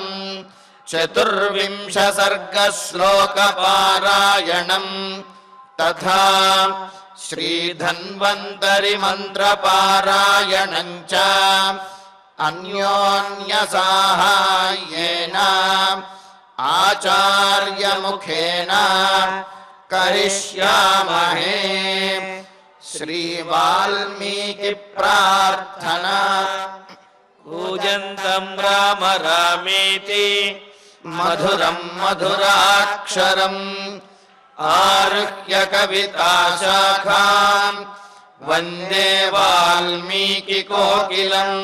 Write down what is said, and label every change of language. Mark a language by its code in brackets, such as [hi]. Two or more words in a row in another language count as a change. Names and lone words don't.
[sa] 14 సర్గ శ్లోక పారాయణం తథా శ్రీ ధన్వంతరి మంత్ర పారాయణం చ అన్యోన్య సాహాయ్యేన ఆచార్య ముఖేన करिष्यामहे। श्री वाल्मीकि प्रार्थना। कूजन्तं राम रामेति मधुरं मधुराक्षरम् आरुह्य कविताशाखां वन्दे वाल्मीकि कोकिलम्।